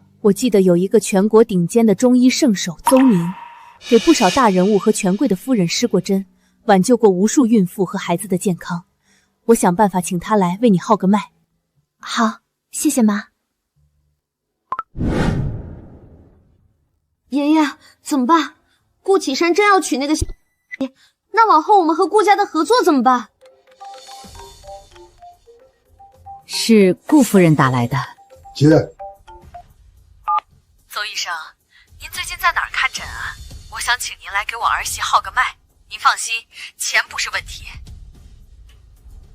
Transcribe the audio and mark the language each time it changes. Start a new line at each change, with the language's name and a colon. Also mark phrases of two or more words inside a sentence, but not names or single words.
Chinese: 我記得有一個全國頂尖的中醫聖手鄒寧，給不少大人物和權貴的夫人施過針，挽救過無數孕婦和孩子的健康。我想辦法請他來為你號個脈。好，謝謝媽。爺爺，怎麼辦？顧啟山真要娶那個小姐，那往後我們和顧家的合作怎麼辦？是顧夫人打來的。姐，鄒醫生，您最近在哪兒看診啊？我想請您來給我兒媳號個脈。您放心，錢不是問題。